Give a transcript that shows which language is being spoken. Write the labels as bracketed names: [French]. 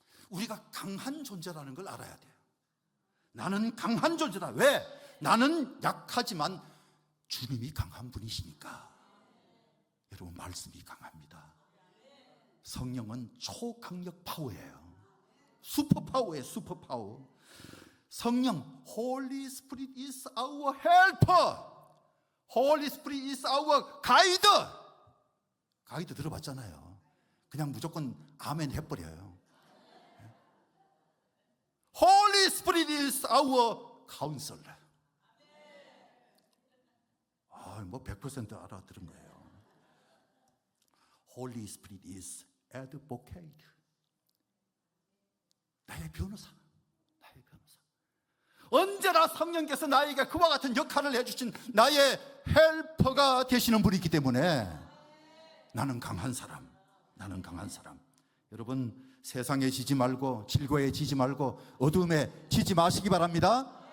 [Korean] 우리가 강한 존재라는 걸 알아야 돼요. 나는 강한 존재다. 왜? 나는 약하지만 주님이 강한 분이시니까. 여러분, 말씀이 강합니다. 성령은 초강력 파워예요. 슈퍼파워예요. 슈퍼파워. [English] 성령, Holy Spirit is our helper. Holy Spirit is our guide. [Korean] 가이드 들어봤잖아요. 그냥 무조건 아멘 해버려요. [English] Holy Spirit is our counselor. [Korean] 뭐 100% 알아들은 거예요. [English] Holy Spirit is advocate. [Korean] 나의 변호사. 나의 변호사. 언제나 성령께서 나에게 그와 같은 역할을 해주신 나의 헬퍼가 되시는 분이기 때문에 나는 강한 사람. 나는 강한 사람. 여러분, 세상에 지지 말고, 질고에 지지 말고, 어둠에 지지 마시기 바랍니다.